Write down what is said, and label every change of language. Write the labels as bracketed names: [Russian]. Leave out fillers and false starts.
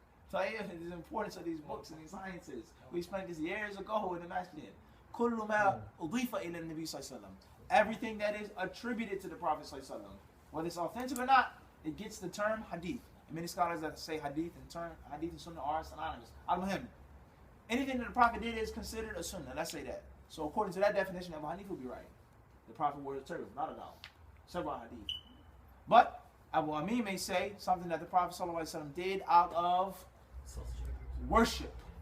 [English] So yeah, the importance of these books and these sciences. We explained this years ago in the masjid. [Arabic] كل ما أضيف إلى النبي صلى الله عليه وسلم. [English] Everything that is attributed to the Prophet [Arabic] صلى الله عليه وسلم, [English] whether it's authentic or not, it gets the term hadith. And many scholars that say hadith and sunnah are synonymous. Al-Muhim. Anything that the Prophet did is considered a sunnah. Let's say that. So according to that definition, Abu Hanif will be right. The Prophet wore a turban, not at all. Several hadith. But Abu Amin may say something that the Prophet ﷺ did out of worship.